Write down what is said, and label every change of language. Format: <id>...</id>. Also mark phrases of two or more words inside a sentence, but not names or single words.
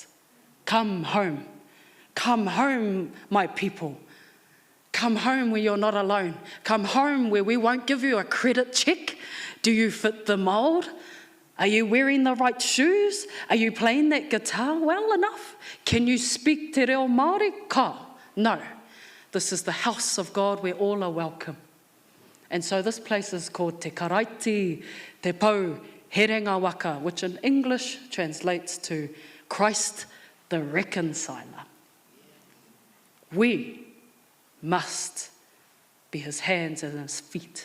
<en>Come home. Come home, my people. Come home where you're not alone. Come home where we won't give you a credit check. Do you fit the mold? Are you wearing the right shoes? Are you playing that guitar well enough? Can you speak</en> <mi>te reo Māori?</mi> <en>Ka? No. This is the house of God where all are welcome. And so this place is called Te Karaiti, Te Pau, Herenga Waka, which in English translates to Christ the Reconciler. We must be his hands and his feet.</en>